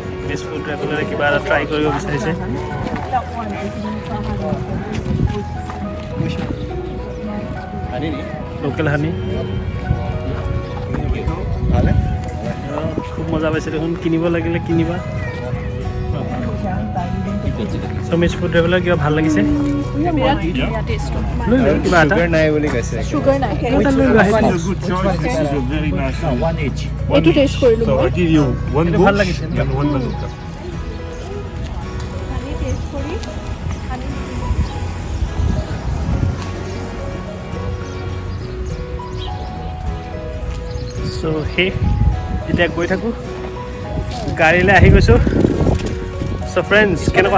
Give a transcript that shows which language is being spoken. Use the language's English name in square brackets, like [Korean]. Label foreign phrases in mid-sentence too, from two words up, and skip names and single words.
[Assamese] আছামিজ ফুড ট্ৰেভেলাৰে কিবা এটা ট্ৰাই কৰিব বিচাৰিছে [English] local honey [Assamese] খুব মজা পাইছে দেখোন কিনিব লাগিলে কিনিবা আছামিজ ফুড ট্ৰেভেলাৰ কিবা ভাল লাগিছে বিৰাট ধুনীয়া টেষ্ট কিবা এটা Sugar নাই বুলি কৈছে চুগাৰ নাই এটা লৈ লোৱা সেইটো। [English] Good choice. This is a very nice one. One each. [Assamese] এইটো টেষ্ট কৰিলোঁ So মই [English] I give you one Itu book [Assamese] ভাল লাগিছে। [English] and one bazooka. [Assamese] হানি টেষ্ট কৰি হানি চ' সেই এতিয়া গৈ থাকোঁ গাড়ীলৈ আহি গৈছোঁ চ' ফ্ৰেণ্ডছ কেনেকুৱা